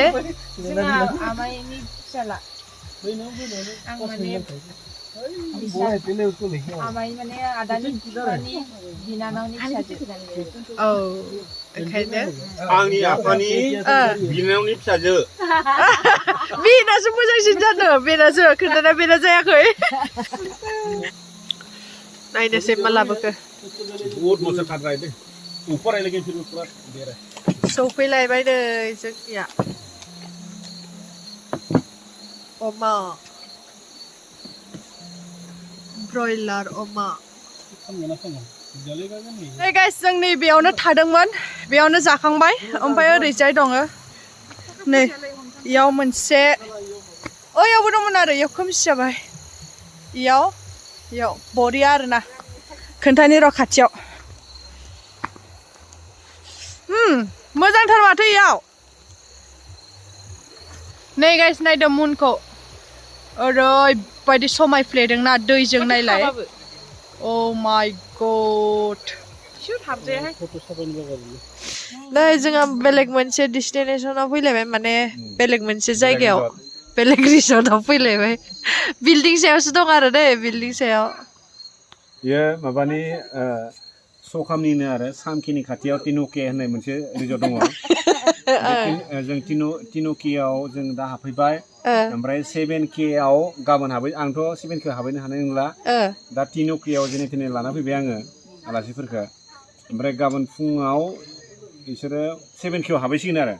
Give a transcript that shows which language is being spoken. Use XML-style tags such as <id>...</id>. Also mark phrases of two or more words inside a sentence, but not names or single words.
<brx>आमाइनि फिसाला आं माने आमाइ माने आदानि बिफानि बिनानावनि फिसाजो औ ओंखायनो आंनि आफानि बिनानावनि फिसाजो बेनासो मोजांसिन जानो बेनासो खोन्थाना बेना जायाखै नायनोसै मा लाबोखो</brx> <hi>बहुत मजा खाट रहा है दे ऊपर है लेकिन फिर पूरा दे रहा है</hi> <brx>सौफैलायबाय नै जोंनिया अमा ब्रयलार अमा</brx> <en>Hey guys,</en> <brx>जों नै बेयावनो थादोंमोन बेयावनो जाखांबाय ओमफ्राय ओरैजाय दङ नै इयाव मोनसे ओयावबो दंमोन आरो इयाव खोमसि जाबाय इयाव बरिया आरोना खोन्थानि र' खाथियाव मोजांथार माथो इयाव नै गाइस नायदो मुनखौ ओरैबायदि समायफ्लेदोंना दैजों नायलाय</brx> <en>Oh my god.</en> <brx>नै जोंहा बेलेग मोनसे डेस्टिनेशनाव फैलायबाय माने बेलेग मोनसे जायगायाव बेलेग रिसर्टआव फैलायबाय बिल्डिं सायावसो दं आरो दै बिल्डिं सायाव ये माबानि सखामनिनो आरो सामखिनि खाथियाव तिनुके होननाय मोनसे रिजर्ट दङ जों तिनुकेआव जों दा हाबफैबाय ओमफ्राय 7K आव गाबोन आंथ' 7K हाबहैनो हानाय नंला दा तिनुकेआव जेने थेने लाना फैबाय आङो आलासिफोरखौ ओमफ्राय गाबोन फुङाव बिसोरो 7K आव हाबहैसिगोन आरो</brx>